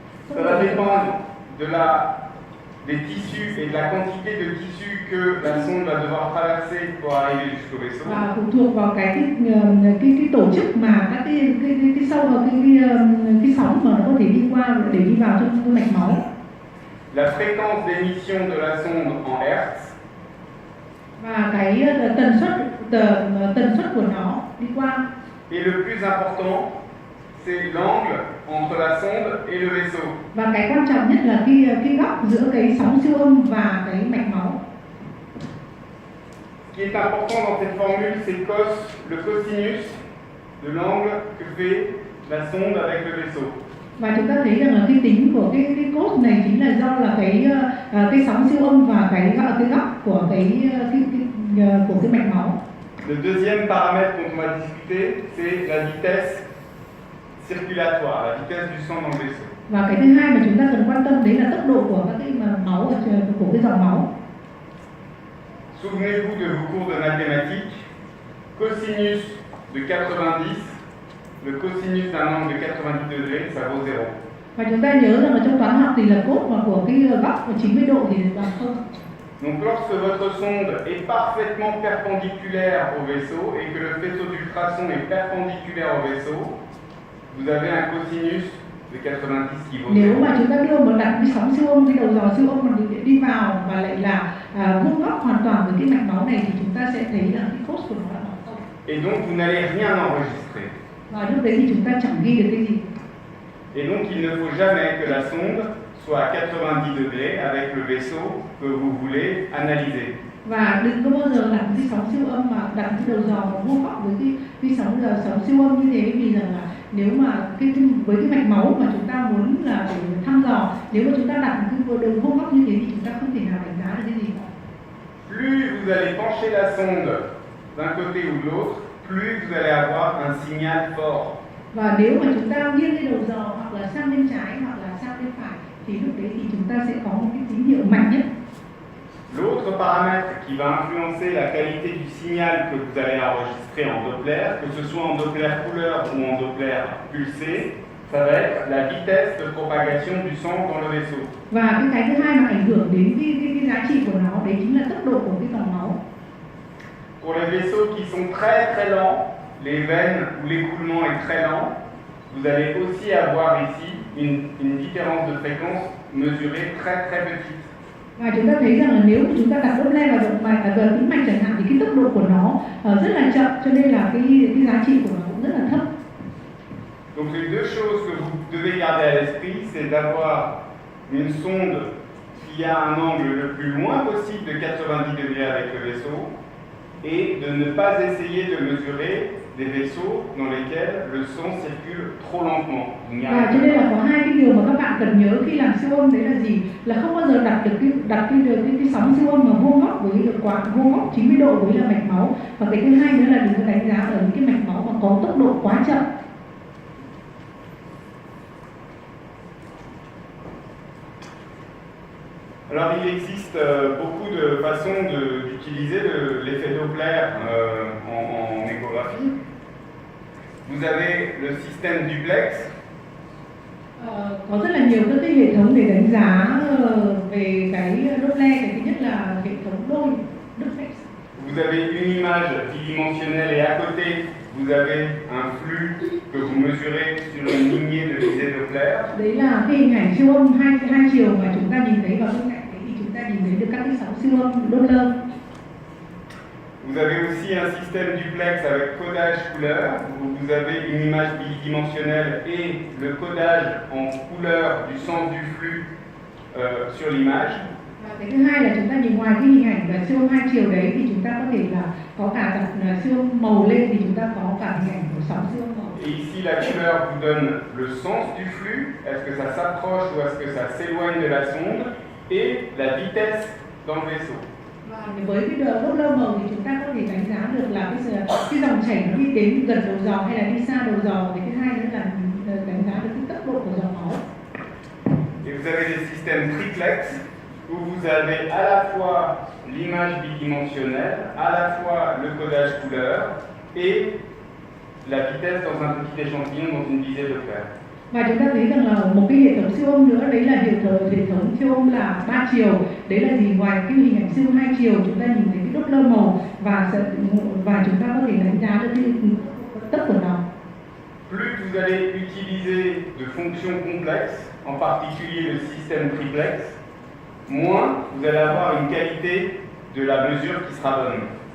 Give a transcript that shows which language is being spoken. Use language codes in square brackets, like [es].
[fr] Ça va dépendre des tissus et de la quantité de tissus que la sonde va devoir traverser pour arriver jusqu'au vaisseau. [vi] Và phụ thuộc vào cái tổ chức mà các cái sâu và cái sóng mà nó có thể đi qua để đi vào trong cái mạch máu. [fr] La fréquence d'émission de la sonde en Hertz. [vi] Và cái tần suất của nó đi qua. [fr] Et le plus important, c'est l'angle entre la sonde et le vaisseau. [vi] Và cái quan trọng nhất là cái góc giữa cái sóng siêu âm và cái mạch máu. [fr] Ce qui est important dans cette formule, c'est le cosinus de l'angle que fait la sonde avec le vaisseau. [vi] Và chúng ta thấy rằng là cái tính của cái cos này chính là do là cái sóng siêu âm và cái góc của cái mạch máu. [fr] Le deuxième paramètre dont on va discuter, c'est la vitesse circulatoire, la vitesse du sang dans le vaisseau. [vi] Và cái thứ hai mà chúng ta cần quan tâm đấy là tốc độ của các cái máu của cái dòng máu. [fr] Souvenez-vous de vos cours de mathématiques. Cosinus de 90, le cosinus d'un angle de 90 degrés, ça vaut 0. [vi] Và chúng ta nhớ rằng ở trong toán học thì là cốt mà của cái góc của 90 độ thì bằng 0. [fr] Donc lorsque votre sonde est parfaitement perpendiculaire au vaisseau et que le faisceau d'ultrasons est perpendiculaire au vaisseau, vous avez un cosinus de 90 qui vaut 0. [vi] Nếu mà chúng ta đưa một đặt cái sóng siêu âm, cái đầu dò siêu âm mà đi vào và lại là vuông góc hoàn toàn với cái mạch máu này thì chúng ta sẽ thấy là cái cos của nó là bằng 0. [fr] Et donc vous n'allez rien enregistrer. [vi] Và lúc đấy thì chúng ta chẳng ghi được cái gì. [fr] Et donc il ne faut jamais que la sonde soit à 90 degrés avec le vaisseau que vous voulez analyser. [vi] Và đừng có bao giờ đặt cái sóng siêu âm mà đặt cái đầu dò vuông góc với cái sóng siêu âm như thế, vì rằng là nếu mà với cái mạch máu mà chúng ta muốn là để thăm dò, nếu mà chúng ta đặt cái đường vuông góc như thế thì chúng ta không thể nào đánh giá được cái gì cả. [fr] Plus vous allez pencher la sonde d'un côté ou de l'autre, plus vous allez avoir un signal fort. [vi] Và nếu mà chúng ta nghiêng cái đầu dò hoặc là sang bên trái hoặc là sang bên phải thì lúc đấy thì chúng ta sẽ có một cái tín hiệu mạnh nhất. [fr] L'autre paramètre qui va influencer la qualité du signal que vous allez enregistrer en Doppler, que ce soit en Doppler couleur ou en Doppler pulsé, ça va être la vitesse de propagation du sang dans le vaisseau. [vi] Và cái thứ hai mà ảnh hưởng đến cái giá trị của nó đấy chính là tốc độ của cái dòng máu. [fr] Pour les vaisseaux qui sont très très lents, les veines où l'écoulement est très lent, vous allez aussi avoir ici une différence de fréquence mesurée très très petite. [vi] Và chúng ta thấy rằng là nếu chúng ta đặt Doppler vào động mạch và tĩnh mạch chẳng hạn thì cái tốc độ của nó rất là chậm, cho nên là cái giá trị của nó cũng rất là thấp. [fr] Donc les deux choses que vous devez garder à l'esprit, c'est d'avoir une sonde qui a un angle le plus loin possible de 90 degrés avec le vaisseau et de ne pas essayer de mesurer des vaisseaux dans lesquels le sang circule trop lentement. [vi] Và cho nên là có hai cái điều mà các bạn cần nhớ khi làm siêu âm đấy là gì? Là không bao giờ đặt cái sóng siêu âm mà vuông góc với được quá vuông góc 90 độ với là mạch máu. Và cái thứ hai nữa là đừng có đánh giá ở những cái mạch máu mà có tốc độ quá chậm. [fr] Alors il existe beaucoup de façons d'utiliser l'effet Doppler en échographie. Vous avez le système duplex. [vi] Có rất là nhiều các cái hệ thống để đánh giá về cái Doppler. Cái thứ nhất là hệ thống đôi duplex. [fr] Vous avez une image bidimensionnelle et à côté vous avez un flux que vous mesurez sur une lignée de visée Doppler. [vi] Đấy là cái hình ảnh siêu âm hai chiều mà chúng ta nhìn thấy, vào bên cạnh đấy thì chúng ta nhìn thấy được các cái sóng siêu âm Doppler. [fr] Vous avez aussi un système duplex avec codage couleur, où vous avez une image bidimensionnelle et le codage en couleur du sens du flux sur l'image. [vi] Và cái thứ hai là chúng ta nhìn ngoài cái hình ảnh là siêu âm hai chiều đấy thì chúng ta có thể là có cả đặt siêu âm màu lên thì chúng ta có cả hình ảnh của sóng siêu âm màu. [fr] Et ici la couleur vous donne le sens du flux, est-ce que ça s'approche ou est-ce que ça s'éloigne de la sonde, et la vitesse dans le vaisseau. [vi] Và với cái Doppler màu thì chúng ta có thể đánh giá được là cái dòng chảy nó đi đến gần đầu dò hay là đi xa đầu dò. Cái thứ hai nữa là đánh giá được cái tốc độ của dòng máu. [fr] Et vous avez des systèmes triplex où vous avez à la fois l'image bidimensionnelle, à la fois le codage couleur et la vitesse dans un petit échantillon dans une visée Doppler. [vi] Và chúng ta thấy rằng là một cái hệ thống siêu âm nữa đấy là hệ thống siêu âm là 3 chiều. Đấy là gì? Ngoài cái hình ảnh siêu âm 2 chiều chúng ta nhìn thấy cái Doppler màu và chúng ta có thể đánh giá được cái tốc của nó. [fr] Plus vous allez utiliser de fonctions complexes, en particulier le système triplex, moins vous allez avoir une qualité de la mesure qui sera bonne.